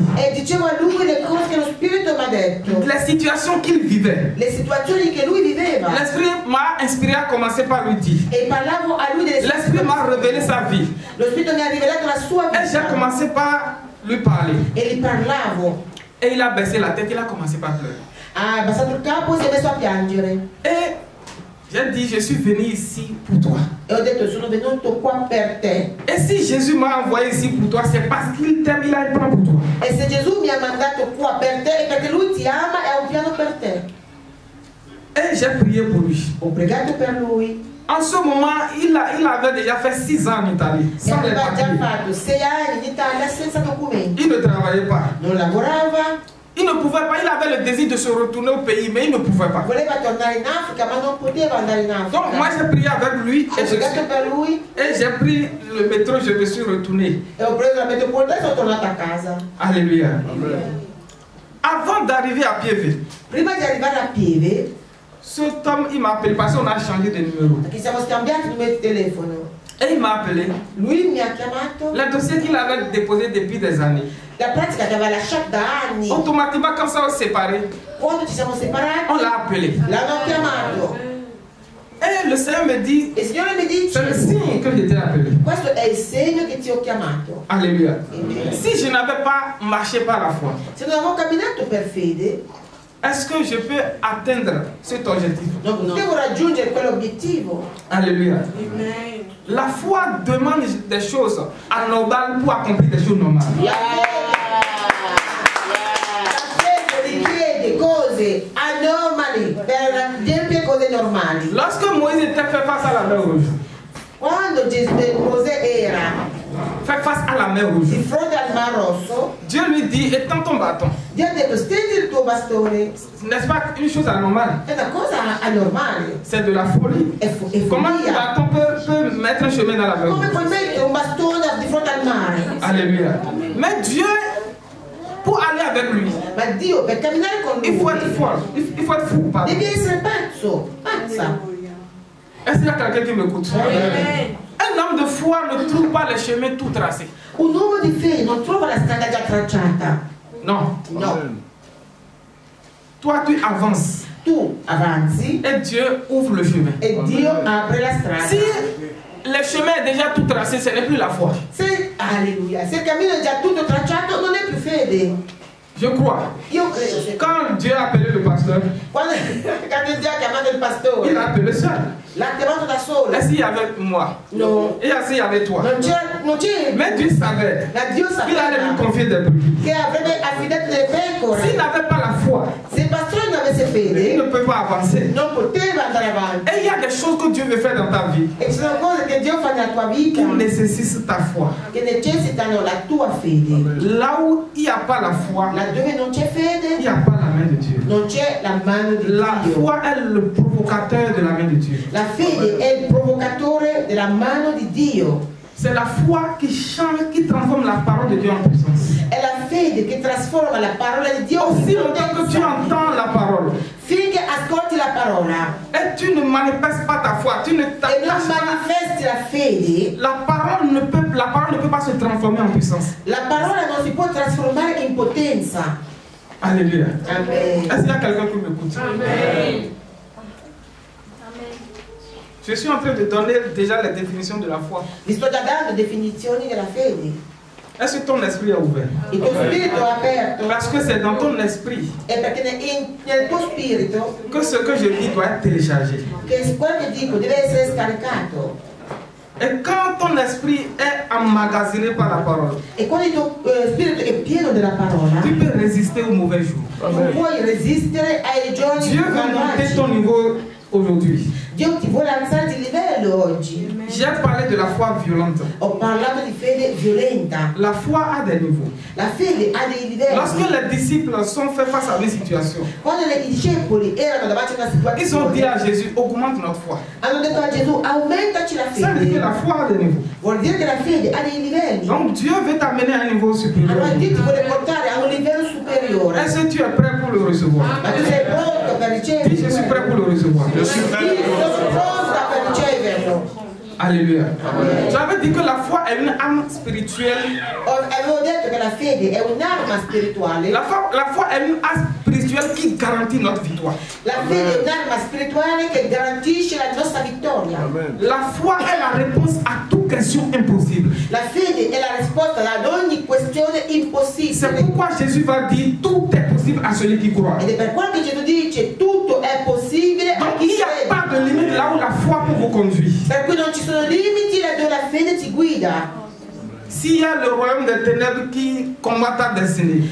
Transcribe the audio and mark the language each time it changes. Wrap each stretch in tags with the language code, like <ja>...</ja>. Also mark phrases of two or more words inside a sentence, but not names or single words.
<it>e dicevo a lui le cose che lo Spirito mi ha detto.</it> <fr>Les situations qu'il vivait.</fr> <it>Le situazioni che lui viveva.</it> <fr>L'Esprit m'a inspiré à commencer par lui dire.</fr> <it>E parlavo a lui delle</it> <fr>L'Esprit m'a révélé sa vie.</fr> <it>Lo Spirito mi ha rivelato la sua</it> <fr>Et j'ai</fr> <it>vita.</it> <fr>commencé par lui parler.</fr> <it>E gli parlavo.</it> <fr>Et il a baissé la tête, il a commencé par pleurer.</fr> <it>Ha abbassato il capo e si è messo a piangere.</it> <fr>Et j'ai dit, je suis venu ici pour toi.</fr> <it>E ho detto, sono venuto qua per te.</it> <fr>Et si Jésus m'a envoyé ici pour toi, c'est parce qu'il t'aime, il a un plan pour toi.</fr> <it>E se Gesù mi ha mandato qua per te è perché lui ti ama e ha un piano per te.</it> <fr>Et j'ai prié pour lui.</fr> <it>Ho pregato per lui.</it> <fr>En ce moment, il avait déjà fait 6 ans en Italie,</fr> <it>E</it> <fr>sans les</fr> <it>aveva già</it> <fr>papiers.</fr> <it>fatto 6 anni in Italia senza documenti.</it> <fr>Il ne travaillait pas.</fr> <it>Non lavorava,</it> <fr>Il ne pouvait pas, il avait le désir de se retourner au pays, mais il ne pouvait pas.</fr> <it>voleva tornare in Africa ma non poteva andare in</it> <fr>Donc moi</fr> <it>Africa.</it> <fr>j'ai prié avec lui</fr> <it>Ho pregato per lui</it> <fr>et j'ai pris le métro, je me suis retourné.</fr> <it>e ho preso la metropolitana e sono tornata a casa.</it> <fr>Alléluia. Avant d'arriver à Pieve,</fr> <it>Prima di arrivare a Pieve,</it> <fr>cet homme il m'a appelé parce qu'on a changé de numéro.</fr> <it>perché siamo scambiati numeri di telefono,</it> <fr>Et il m'a appelé.</fr> <it>lui mi ha chiamato.</it> <fr>Le dossier qu'il avait déposé depuis des années.</fr> <it>La pratica che aveva lasciato da anni,</it> <fr>Automatiquement, quand ça s'est séparé,</fr> <it>quando ci siamo separati,</it> <fr>on l'a appelé.</fr> <it>l'hanno chiamato.</it> <fr>Et le Seigneur me dit,</fr> <it>E il Signore mi</it> <fr>c'est le</fr> <it>dice,</it> <fr>signe que j'étais appelé.</fr> <it>questo è il segno che ti ho chiamato.</it> <fr>Alléluia.</fr> <it>Amen.</it> <fr>Si je n'avais pas marché par la foi,</fr> <it>Se non avevo camminato per fede,</it> <fr>est-ce que je peux atteindre cet objectif?</fr> <it>non potevo raggiungere quell'obiettivo.</it> <fr>Alléluia. La foi demande des choses anormales pour accomplir des choses normales.</fr> <it>La fede richiede cose anomali per adempiere cose normali.</it> <fr>Lorsque Moïse était fait face à la mer rouge,</fr> <it>Quando Mosè era</it> <fr>fait face à la mer rouge,</fr> <it>di fronte al Mar Rosso,</it> <fr>Dieu lui dit, étends ton bâton.</fr> <it>Dio ha detto stendi il tuo bastone.</it> <fr>N'est-ce pas une chose anormale?</fr> <it>È una cosa anormale,</it> <fr>C'est de la folie.</fr> <it>è</it> <fr>Comment un</fr> <it>follia.</it> <fr>bâton peut mettre un chemin dans la mer</fr> <it>Come</it> <fr>rouge?</fr> <it>puoi mettere un bastone di fronte al mare?</it> <fr>Alléluia. Mais Dieu, pour aller avec lui,</fr> <it>Ma Dio, per camminare con</it> <fr>il faut être</fr> <it>lui,</it> <fr>fort. Il faut être fou. Pardon.</fr> <it>devi essere pazzo, pazza.</it> <fr>Est-ce qu'il y a quelqu'un qui m'écoute? Un homme de foi ne trouve pas les chemins tout tracés.</fr> <it>Un uomo di fede non trova la strada già tracciata.</it> <fr>Non.</fr> <it>No,</it> <fr>Toi, tu avances</fr> <it>tu avanzi</it> <fr>et Dieu ouvre le chemin.</fr> <it>e Dio apre la strada.</it> <fr>Si le chemin est déjà tout tracé, ce n'est plus la foi.</fr> <it>Alleluia, se il cammino è già tutto tracciato non è più fede.</it> <fr>Je crois.</fr> <it>Io credo che</it> <fr>Quand Dieu a appelé le pasteur,</fr> <it>quando Dio ha chiamato il</it> <fr>il a</fr> <it>pastore,</it> <fr>appelé seul.</fr> <it>l'ha chiamato da solo.</it> <fr>Est-ce qu'il y avait moi?</fr> <it>No,</it> <fr>Et est-ce qu'il y avait toi?</fr> <it>non c'è.</it> <fr>Mais Dieu savait</fr> <it>La Dio</it> <fr>qu'il allait lui</fr> <it>sapeva</it> <fr>confier des brebis.</fr> <it>che avrebbe affidato le pecore.</it> <fr>S'il n'avait pas la foi,</fr> <it>Se il pastore non avesse</it> <fr>il</fr> <it>fede,</it> <fr>ne peut pas avancer.</fr> <it>non poteva andare avanti.</it> <fr>Et il y a des choses que Dieu veut faire dans ta vie</fr> <it>E ci sono cose che Dio fa nella tua vita</it> <fr>qui nécessitent ta foi.</fr> <it>che necessitano la tua fede.</it> <fr>Là où il n'y a pas la foi,</fr> <it>Laddove non c'è</it> <fr>il</fr> <it>fede,</it> <fr>n'y a pas la main de Dieu.</fr> <it>non c'è la mano di</it> <fr>La</fr> <it>Dio.</it> <fr>foi est le provocateur de la main de Dieu.</fr> <it>La fede è il provocatore della mano di Dio.</it> <fr>C'est la foi qui change, qui transforme la parole de Dieu en puissance.</fr> <it>È la fede che trasforma la parola di Dio</it> <fr>Aussi</fr> <it>in</it> <fr>longtemps que tu</fr> <it>potenza.</it> <fr>entends la parole</fr> <it>Finché ascolti la parola</it> <fr>et tu ne manifestes pas ta foi, tu ne</fr> <it>e non</it> <fr>t'attaches pas,</fr> <it>manifesti la fede,</it> <fr>la parole ne peut pas se transformer en puissance.</fr> <it>la parola non si può trasformare in potenza.</it> <fr>Alléluia.</fr> <it>Amen.</it> <fr>Est-ce qu'il y a quelqu'un qui m'écoute?</fr> <it>Amen.</it> <fr>Je suis en train de donner déjà la définition de la foi.</fr> <it>Vi sto già dando definizioni della fede.</it> <fr>Est-ce que ton esprit est ouvert?</fr> <it>Il tuo spirito è aperto.</it> <fr>Parce que c'est dans ton esprit</fr> <it>È perché nel tuo spirito</it> <fr>que ce que je dis doit être téléchargé.</fr> <it>che quello che dico deve essere scaricato.</it> <fr>Et quand ton esprit est emmagasiné par la parole,</fr> <it>E quando il tuo spirito è pieno della parola,</it> <fr>tu peux résister aux mauvais jours.</fr> <it>tu puoi resistere ai giorni</it> <fr>Dieu veut monter ton</fr> <it>malvagi.</it> <fr>niveau aujourd'hui.</fr> <it>Dio ti vuole alzare di livello oggi.</it> <fr>J'ai parlé de la foi violente.</fr> <it>Ho parlato di fede violenta.</it> <fr>La foi a des niveaux.</fr> <it>La fede ha dei livelli.</it> <fr>Lorsque les disciples sont faits face à une situation,</fr> <it>Quando i discepoli erano davanti a una</it> <fr>ils ont dit</fr> <it>situazione,</it> <fr>à Jésus, augmente notre foi.</fr> <it>hanno detto a Gesù, aumentaci la</it> <fr>Ça veut dire que</fr> <it>fede.</it> <fr>la foi a des niveaux.</fr> <it>Vuol dire che la fede ha dei livelli.</it> <fr>Donc Dieu veut t'amener à un niveau supérieur.</fr> <it>Allora Dio ti vuole portare a un livello superiore.</it> <fr>Est-ce que tu es prêt pour le recevoir?</fr> <it>Ma tu sei pronto per riceverlo?</it> <fr>Dis, je suis prêt pour le recevoir.</fr> <it>Io sono pronta per riceverlo.</it> <fr>Alléluia. J'avais dit que la foi est une arme spirituelle.</fr> <it>Avevo detto che la fede è un'arma spirituale.</it> <fr>La foi est une arme spirituelle qui garantit notre victoire.</fr> <it>La fede è un'arma spirituale che garantisce la nostra vittoria.</it> <fr>La foi est la réponse à toute question impossible.</fr> <it>La fede è la risposta ad ogni questione</it> <fr>C'est</fr> <it>impossibile.</it> <fr>pourquoi Jésus va dire tout est possible à celui qui croit.</fr> <it>Ed è per quello che Gesù dice tutto è possibile a</it> <fr>Donc</fr> <it>chi</it> <fr>il n'y a</fr> <it>crede.</it> <fr>pas de limite là où la foi peut vous conduire.</fr> <it>Per cui non ci sono limiti laddove la fede ti guida.</it> <fr>S'il y a le royaume des ténèbres qui combat ta destinée,</fr>